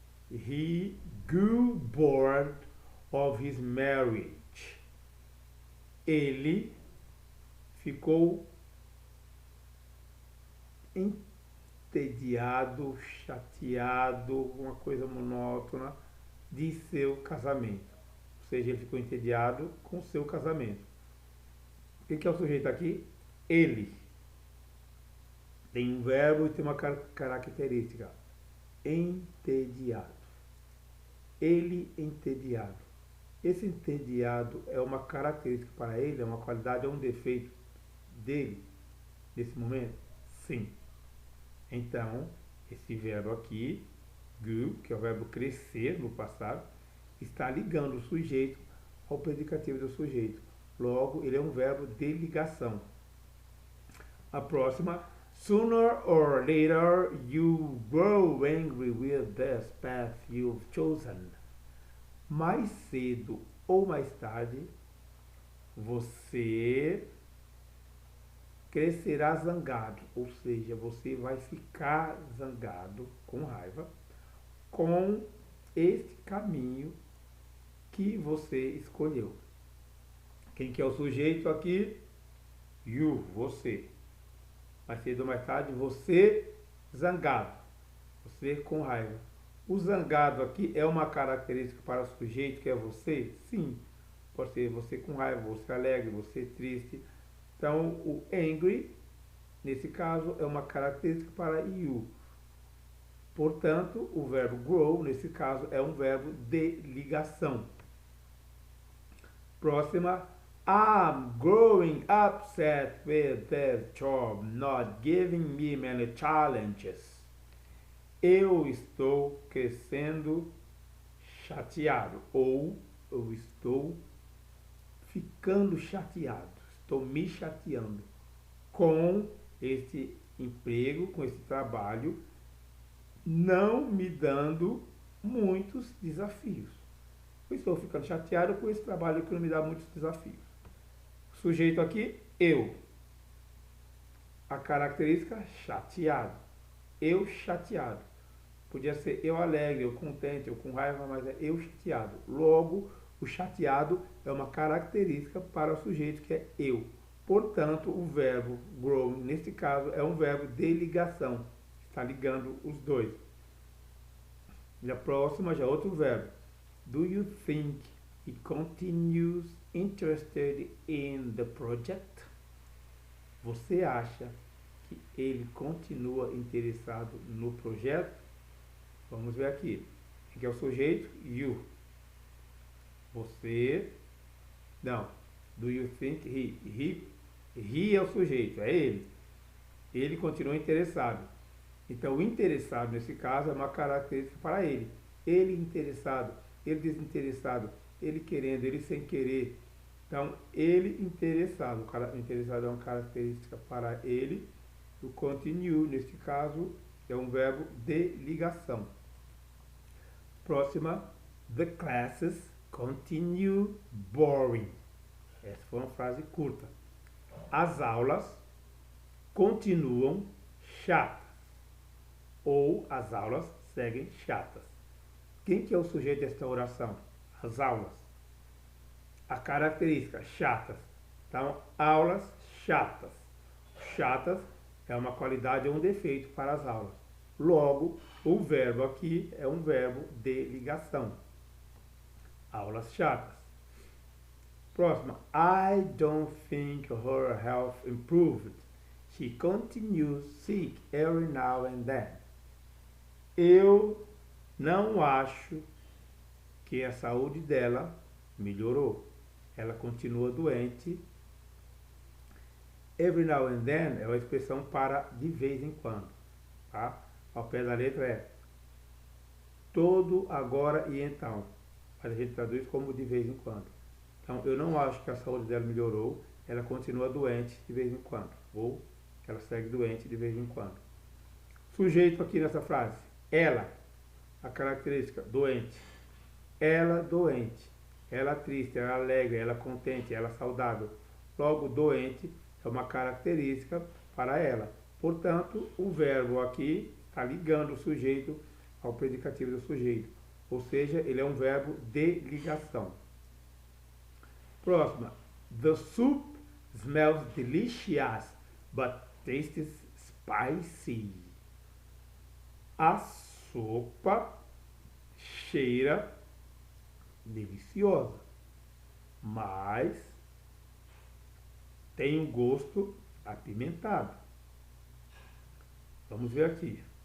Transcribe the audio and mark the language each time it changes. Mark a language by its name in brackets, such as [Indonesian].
[English] He grew bored of his marriage. [Portuguese] Ele ficou entediado, chateado, uma coisa monótona de seu casamento. Ou seja, ele ficou entediado com seu casamento. O que é o sujeito aqui? Ele. Tem um verbo e tem uma característica. Entediado. Ele entediado. Esse entediado é uma característica para ele, é uma qualidade, é um defeito dele, nesse momento? Sim. Então, esse verbo aqui, grew, que é o verbo crescer no passado, está ligando o sujeito ao predicativo do sujeito. Logo, ele é um verbo de ligação. A próxima, [English] sooner or later you grow angry with this path you've chosen. [Portuguese] Mais cedo ou mais tarde, você crescerá zangado, ou seja, você vai ficar zangado, com raiva, com este caminho que você escolheu. Quem que é o sujeito aqui? You, você. Mais cedo ou mais tarde, você zangado, você com raiva. O zangado aqui é uma característica para o sujeito que é você? Sim. Pode ser você com raiva, você alegre, você triste. Então, o angry, nesse caso, é uma característica para you. Portanto, o verbo grow, nesse caso, é um verbo de ligação. Próxima. [English] I'm growing upset with this job not giving me many challenges. [Portuguese] Eu estou crescendo chateado, ou eu estou ficando chateado, estou me chateando com este emprego, com esse trabalho, não me dando muitos desafios. Eu estou ficando chateado com esse trabalho que não me dá muitos desafios. Sujeito aqui, eu. A característica, chateado. Eu chateado. Podia ser eu alegre, eu contente, eu com raiva, mas é eu chateado. Logo, o chateado é uma característica para o sujeito que é eu. Portanto, o verbo grow, nesse caso, é um verbo de ligação. Está ligando os dois. E a próxima já é outro verbo. [English] Do you think he continues interested in the project? [Portuguese] Você acha que ele continua interessado no projeto? Vamos ver aqui. Quem é o sujeito? You. Você. Não. [English] Do you think he [Portuguese] é o sujeito, é ele. Ele continua interessado. Então, o interessado, nesse caso, é uma característica para ele. Ele interessado, ele desinteressado, ele querendo, ele sem querer. Então, ele interessado. O cara interessado é uma característica para ele. O continue, neste caso, é um verbo de ligação. Próxima. [English] The classes continue boring. [Portuguese] Essa foi uma frase curta. As aulas continuam chatas. Ou as aulas seguem chatas. Quem que é o sujeito desta oração? As aulas. A característica, chatas. Então, aulas chatas. Chatas é uma qualidade ou um defeito para as aulas. Logo, o verbo aqui é um verbo de ligação. Aulas chatas. Próxima. [English] I don't think her health improved. She continues sick every now and then. [Portuguese] Eu não acho que a saúde dela melhorou. Ela continua doente. [English] Every now and then [Portuguese] é uma expressão para de vez em quando. Tá? Ao pé da letra é todo, agora e então. Mas a gente traduz como de vez em quando. Então, eu não acho que a saúde dela melhorou. Ela continua doente de vez em quando. Ou ela segue doente de vez em quando. Sujeito aqui nessa frase. Ela. A característica, doente. Ela doente. Ela triste, ela alegre, ela contente, ela saudável. Logo, doente é uma característica para ela. Portanto, o verbo aqui está ligando o sujeito ao predicativo do sujeito. Ou seja, ele é um verbo de ligação. Próxima. [English] The soup smells delicious, but tastes spicy. [Portuguese] A sopa cheira deliciosa, mas tem um gosto apimentado. Vamos ver aqui.